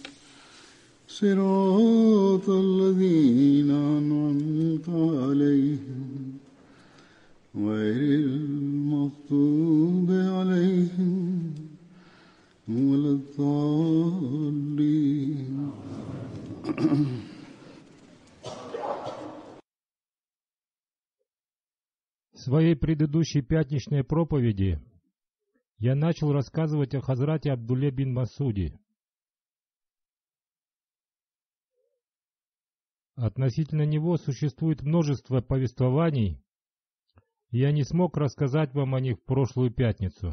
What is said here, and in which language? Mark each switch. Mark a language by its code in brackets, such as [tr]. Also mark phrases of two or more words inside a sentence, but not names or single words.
[ar] صراط الذين أنعمت عليهم غير المغضوب عليهم ولا الضالين. [ru] В своей предыдущей пятничной проповеди я начал рассказывать о Хазрате Абдулле бин Масуде. Относительно него существует множество повествований, и я не смог рассказать вам о них в прошлую пятницу.